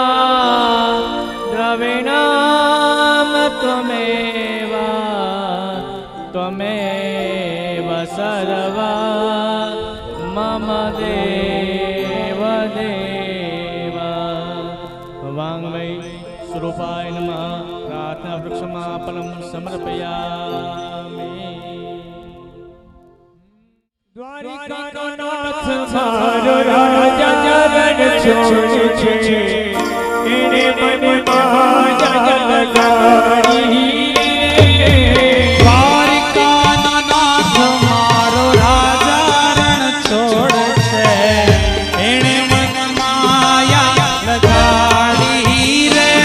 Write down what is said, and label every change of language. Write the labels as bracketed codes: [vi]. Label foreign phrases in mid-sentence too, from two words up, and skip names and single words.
[sa] द्रविणाम त्वमेव त्वमेव सर्वा मम देव देव वाङ्मय स्वरूपाय नमः प्रार्थना वृक्षमापनं समर्पयामि [gu] દ્વારિકાનો નાથ મારો રાજા ચરણ છોડે છે એને મનમાં જગત લગાડી દ્વારિકાનો નાથ મારો રાજા રણ છોડ છે એણે મન માયા લગાડી રે